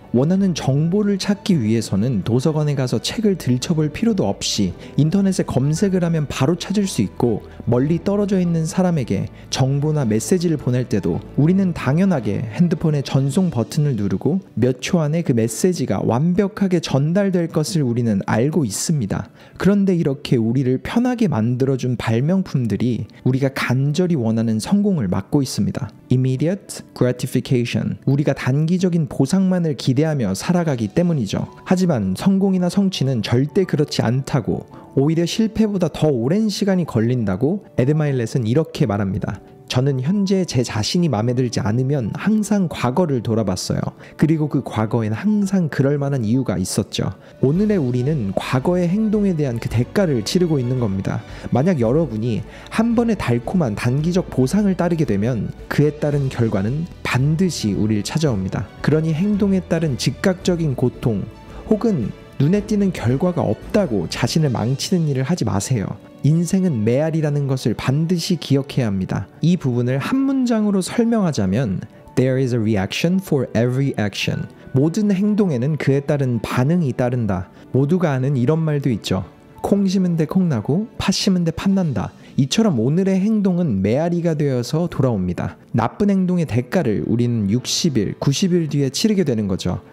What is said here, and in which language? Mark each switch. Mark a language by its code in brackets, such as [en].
[ko] 원하는 정보를 찾기 위해서는 도서관에 가서 책을 들춰볼 필요도 없이 인터넷에 검색을 하면 바로 찾을 수 있고, 멀리 떨어져 있는 사람에게 정보나 메시지를 보낼 때도 우리는 당연하게 핸드폰의 전송 버튼을 누르고 몇 초 안에 그 메시지가 완벽하게 전달될 것을 우리는 알고 있습니다. 그런데 이렇게 우리를 편하게 만들어준 발명품들이 우리가 간절히 원하는 성공을 막고 있습니다. [en] Immediate gratification. [ko] 우리가 단기적인 보상만을 기대하며 살아가기 때문이죠. 하지만 성공이나 성취는 절대 그렇지 않다고, 오히려 실패보다 더 오랜 시간이 걸린다고 에드 마일렛은 이렇게 말합니다. 저는 현재 제 자신이 마음에 들지 않으면 항상 과거를 돌아봤어요. 그리고 그 과거엔 항상 그럴 만한 이유가 있었죠. 오늘의 우리는 과거의 행동에 대한 그 대가를 치르고 있는 겁니다. 만약 여러분이 한 번의 달콤한 단기적 보상을 따르게 되면 그에 따른 결과는 반드시 우리를 찾아옵니다. 그러니 행동에 따른 즉각적인 고통 혹은 눈에 띄는 결과가 없다고 자신을 망치는 일을 하지 마세요. 인생은 메아리라는 것을 반드시 기억해야 합니다. 이 부분을 한 문장으로 설명하자면 [en] There is a reaction for every action. [ko] 모든 행동에는 그에 따른 반응이 따른다. 모두가 아는 이런 말도 있죠. 콩 심은 데 콩 나고 팥 심은 데 팥 난다. 이처럼 오늘의 행동은 메아리가 되어서 돌아옵니다. 나쁜 행동의 대가를 우리는 60일, 90일 뒤에 치르게 되는 거죠.